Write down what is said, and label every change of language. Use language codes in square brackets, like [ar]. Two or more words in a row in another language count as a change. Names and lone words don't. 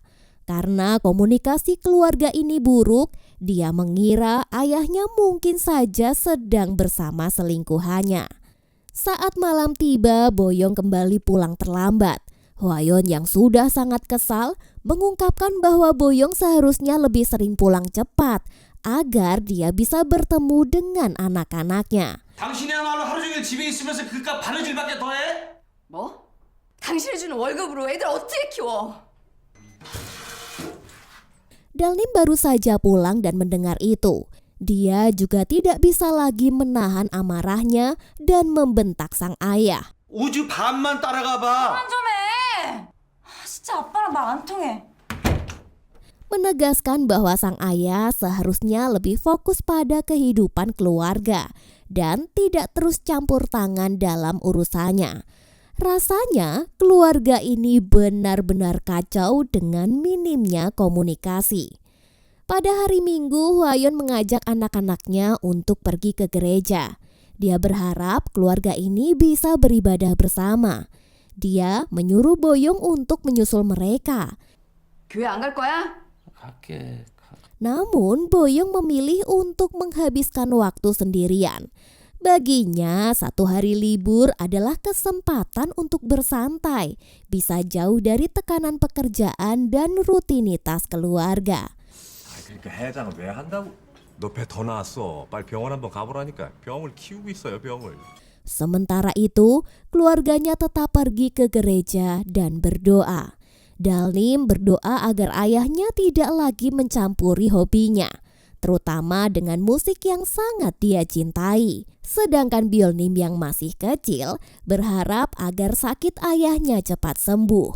[id] Karena komunikasi keluarga ini buruk, dia mengira ayahnya mungkin saja sedang bersama selingkuhannya. Saat malam tiba, Boyong kembali pulang terlambat. Hwa-yun yang sudah sangat kesal mengungkapkan bahwa Boyong seharusnya lebih sering pulang cepat agar dia bisa bertemu dengan anak-anaknya. [ko] 당신이야말로 하루 종일 집에 있으면서 그깟 바느질밖에 더 해? 뭐? 당신이 주는 월급으로 애들 어떻게 키워? [id] Dal-nim baru saja pulang dan mendengar itu. Dia juga tidak bisa lagi menahan amarahnya dan membentak sang ayah. [ko] 우주 반만 따라가 봐. 좀 해. 진짜 아빠랑 말 안 통해. [id] Menegaskan bahwa sang ayah seharusnya lebih fokus pada kehidupan keluarga dan tidak terus campur tangan dalam urusannya. Rasanya keluarga ini benar-benar kacau dengan minimnya komunikasi. Pada hari Minggu, Hwayeon mengajak anak-anaknya untuk pergi ke gereja. Dia berharap keluarga ini bisa beribadah bersama. Dia menyuruh Boyong untuk menyusul mereka. [ko] 교회 안 갈 거야? 갈게. [id] Namun, Boyong memilih untuk menghabiskan waktu sendirian. Baginya, satu hari libur adalah kesempatan untuk bersantai, bisa jauh dari tekanan pekerjaan dan rutinitas keluarga. [ko] 그러니까 해장을 왜 한다고? 너 배 더 나왔어. 빨리 병원 한번 가보라니까. 병을 키우고 있어요, 병을. [id] Sementara itu, keluarganya tetap pergi ke gereja dan berdoa. Dalnim berdoa agar ayahnya tidak lagi mencampuri hobinya, terutama dengan musik yang sangat dia cintai. Sedangkan Byeolnim yang masih kecil berharap agar sakit ayahnya cepat sembuh.